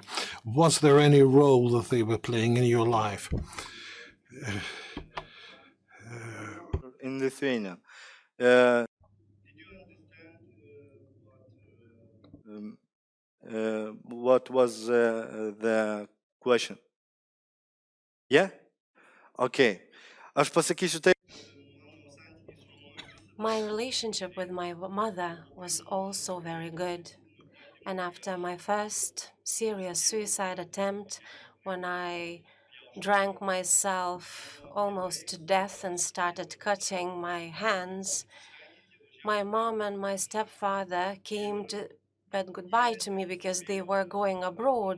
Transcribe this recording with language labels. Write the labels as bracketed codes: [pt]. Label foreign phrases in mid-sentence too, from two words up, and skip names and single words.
[en] Was there any role that they were playing in your life? In Lithuania. What was the question? Yeah? Okay. [lt] Aš pasakysiu taip. [en] My relationship with my mother was also very good. And after my first serious suicide attempt, when I drank myself almost to death and started cutting my hands, my mom and my stepfather came to bid goodbye to me because they were going abroad.